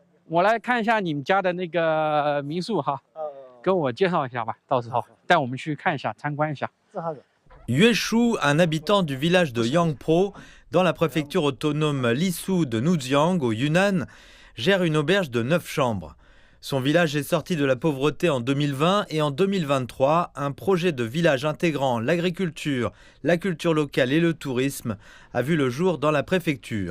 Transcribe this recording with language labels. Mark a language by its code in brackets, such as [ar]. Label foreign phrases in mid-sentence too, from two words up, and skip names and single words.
[zh] 我来看一下你们家的那个民宿哈，跟我介绍一下吧，到时候带我们去看一下，参观一下。 [fr] Yue Shu, un habitant du village de Yangpro, dans la préfecture autonome Lisu de Nujiang, au Yunnan, gère une auberge de 9 chambres. Son village est sorti de la pauvreté en 2020 et en 2023, un projet de village intégrant l'agriculture, la culture locale et le tourisme a vu le jour dans la préfecture.